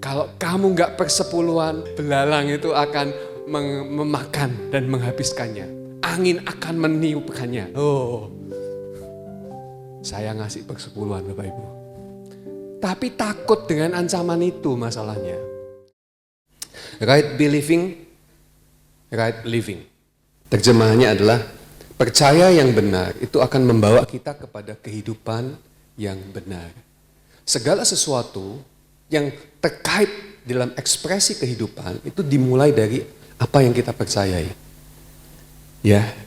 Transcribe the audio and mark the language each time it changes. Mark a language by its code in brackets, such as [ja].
[id] Kalau kamu nggak persepuluhan, belalang itu akan memakan dan menghabiskannya. Angin akan meniupkannya. Oh, saya ngasih persepuluhan Bapak Ibu. Tapi takut dengan ancaman itu masalahnya. [en] Right believing, right living. [id] Terjemahannya adalah percaya yang benar itu akan membawa kita kepada kehidupan yang benar. Segala sesuatu yang terkait dalam ekspresi kehidupan itu dimulai dari apa yang kita percayai. Ya.